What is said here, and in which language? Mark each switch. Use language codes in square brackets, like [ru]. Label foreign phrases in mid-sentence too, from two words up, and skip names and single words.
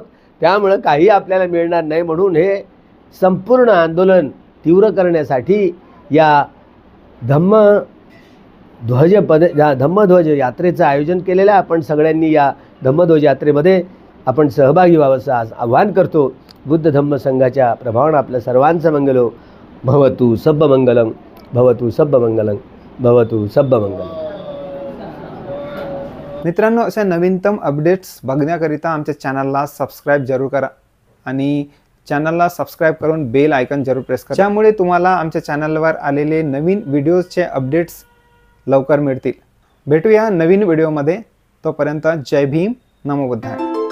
[mr] त्यामुळं काही आपल्याला मिळणार नाही. म्हणून हे संपूर्ण आंदोलन तीव्र करण्यासाठी या धम्मध्वज यात्रेचं आयोजन केलेलं आहे. आपण सगळ्यांनी या धम्मध्वज यात्रेमध्ये आपण सहभागी व्हावं असं आवाहन करतो. बुद्ध धम्म संघाच्या प्रभावानं आपल्या सर्वांचं [pi] मंगलो भवतु सब्ब मंगलम, भवतु सब्ब मंगलम, भवतु सब्ब मंगलम. [mr] मित्रांनो, अशा नवीनतम अपडेट्स बघण्याकरिता आमच्या चॅनलला सबस्क्राईब जरूर करा आणि चॅनलला सबस्क्राईब करून [en] bell icon [mr] जरूर प्रेस करा. त्यामुळे तुम्हाला आमच्या चॅनलवर आलेले नवीन व्हिडिओजचे अपडेट्स लवकर मिळतील. भेटूया नवीन व्हिडिओमध्ये. तोपर्यंत जय भीम, [pi] नमो बुद्धाय.